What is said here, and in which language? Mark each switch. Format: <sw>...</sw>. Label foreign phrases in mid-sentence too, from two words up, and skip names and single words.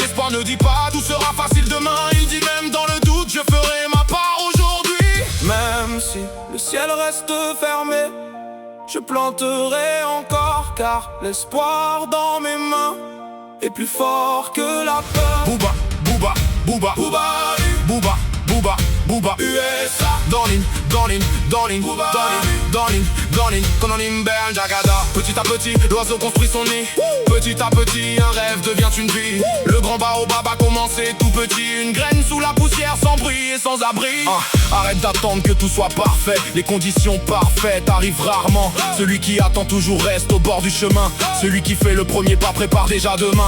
<fr>L'espoir ne dit pas tout sera facile demain, il dit même dans le doute je ferai ma part aujourd'hui. Même si le ciel reste fermé, je planterai encore, car l'espoir dans mes mains est plus fort que la peur. Booba, Booba, Booba, Booba, Booba, Booba, Booba USA. Darling, Booba, darling, Kononim Ben Jagada. Petit à petit, l'oiseau construit son nid. Petit à petit, un rêve devient une vie. Le grand baobab a commencé tout petit. Une graine sous la poussière, sans bruit et sans abri. Arrête d'attendre que tout soit parfait. Les conditions parfaites arrivent rarement. Celui qui attend toujours reste au bord du chemin. Celui qui fait le premier pas prépare déjà demain.</fr>